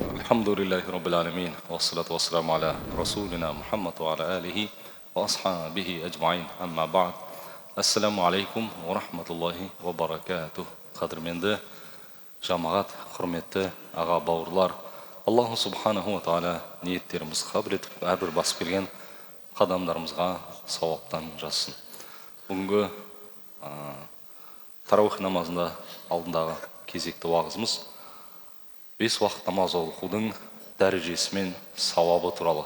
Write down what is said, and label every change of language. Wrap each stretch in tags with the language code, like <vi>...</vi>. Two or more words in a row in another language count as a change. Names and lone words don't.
<ar>الحمد لله رب العالمين والصلاة والسلام على رسولنا محمد وعلى آله وأصحابه أجمعين. أما بعد. السلام عليكم ورحمة الله وبركاته.</ar> <kk>Qadrmenді жамағат, құрметті аға бауырлар,</kk> <ar>الله سبحانه وتعالى</ar> <kk>ниеттерімізді қабыл етіп, әрбір басып келген қадамдарымызға сауаптан жазсын. Бүгінгі тарауих намазында алдындағы кезекті уағызымыз 5 уақыт намаз оқудың дәрежесі мен сауабы туралы.</kk>